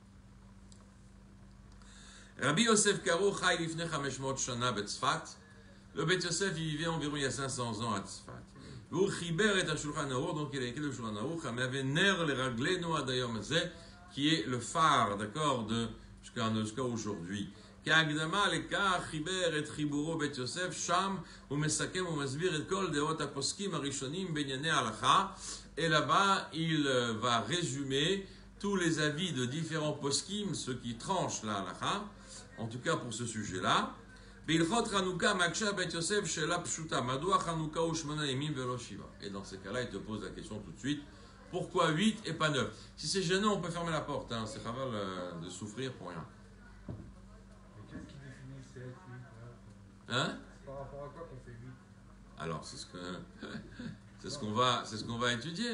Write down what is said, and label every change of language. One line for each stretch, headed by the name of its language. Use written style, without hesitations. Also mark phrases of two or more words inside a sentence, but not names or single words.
Hebrew: רבי יוסף קארו חי לפני 500 שנה בצפת.
French: Le Beth Yosef, il vivait environ il y a 500 ans à Tzfat. Donc il a écrit le Shulchan Aruch, qui est le phare, d'accord, jusqu'à aujourd'hui.
Hebrew: כהקדמה לכך חיבר את חיבורו בית יוסף שם הוא מסכם ומסביר את כל דעות הפוסקים הראשונים בענייני ההלכה
French: et là-bas il va résumer tous les avis de différents poskim, ceux qui tranchent la halakha, en tout cas pour ce sujet-là.
Hebrew: בהלכות חנוכה מקשה בית יוסף שאלה פשוטה, מדוע חנוכה הוא 8 ימים ולא 7?
French: Et dans ces cas-là, il te pose la question tout de suite, pourquoi 8 et pas 9? Si c'est gênant, on peut fermer la porte, hein. C'est chaval de souffrir pour rien. Mais qu'est-ce qui définit 7, 8, 9? Hein? Par rapport à quoi qu'on fait 8? Alors, c'est ce qu'on va étudier.